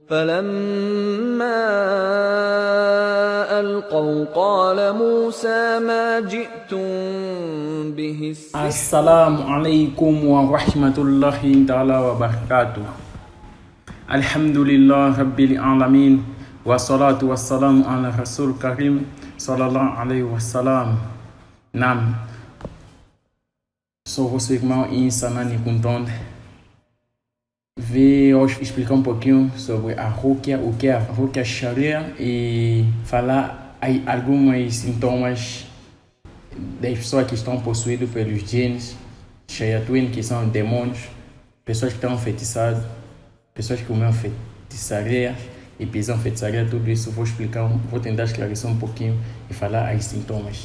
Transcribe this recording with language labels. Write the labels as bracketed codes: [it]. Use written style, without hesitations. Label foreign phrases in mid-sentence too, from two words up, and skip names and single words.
[ar] فلما ألقوا قال موسى ما جئتم به السحر. السلام عليكم ورحمة الله تعالى وبركاته. الحمد لله رب العالمين والصلاة والسلام على رسول كريم صلى الله عليه وسلم. Naam. [pt] Sou você, irmão Insanani Kuntonde. Vou explicar um pouquinho sobre a Ruqya, o que é a [ar] رقية شرعية [pt] e falar aí alguns sintomas das pessoas que estão possuídas pelos jinns, shayatin, que são demônios, pessoas que estão enfeitiçadas, pessoas que comem feitiçaria e pisam feitiçaria, tudo isso vou explicar, vou tentar esclarecer um pouquinho e falar os sintomas.